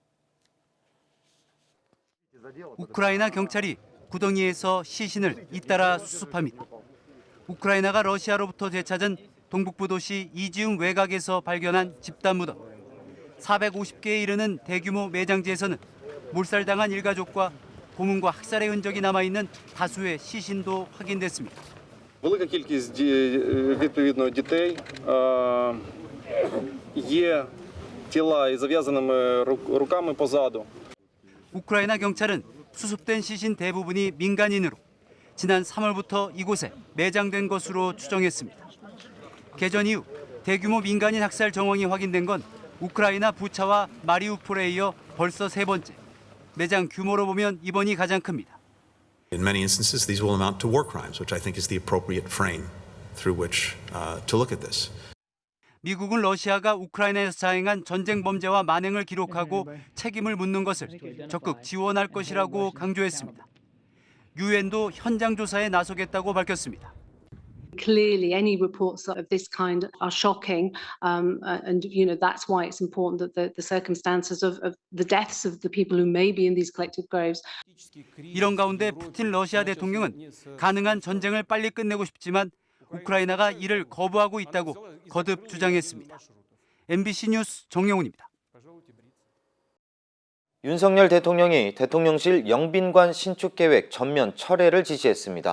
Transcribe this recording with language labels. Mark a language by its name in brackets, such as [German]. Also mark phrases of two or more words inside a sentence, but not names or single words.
[Korean] 우크라이나 경찰이 구덩이에서 시신을 잇따라 수습합니다. 우크라이나가 러시아로부터 되찾은 동북부 도시 이지움 외곽에서 발견한 집단 무덤. 450개에 이르는 대규모 매장지에서는 몰살당한 일가족과 고문과 학살의 흔적이 남아있는 다수의 시신도 확인됐습니다. [Ukrainian] Велика кількість відповідно дітей, є тіла із зав'язаними руками позаду. [Korean] 우크라이나 경찰은 수습된 시신 대부분이 민간인으로 지난 3월부터 이곳에 매장된 것으로 추정했습니다. 개전 이후 대규모 민간인 학살 정황이 확인된 건 우크라이나 부차와 마리우폴에 이어 벌써 세 번째. 매장 규모로 보면 이번이 가장 큽니다. [English] In many instances, these will amount to war crimes, which I think is the appropriate frame through which to look at this. [Korean] 미국은 러시아가 우크라이나에서 자행한 전쟁 범죄와 만행을 기록하고 책임을 묻는 것을 적극 지원할 것이라고 강조했습니다. 유엔도 현장 조사에 나서겠다고 밝혔습니다. [English] Clearly, any reports of this kind are shocking, and that's why it's important that the circumstances of the deaths of the people who may be in these collective graves. [Korean] 이런 가운데 푸틴 러시아 대통령은 가능한 전쟁을 빨리 끝내고 싶지만 우크라이나가 이를 거부하고 있다고 거듭 주장했습니다. MBC 뉴스 정영훈입니다. 윤석열 대통령이 대통령실 영빈관 신축 계획 전면 철회를 지시했습니다.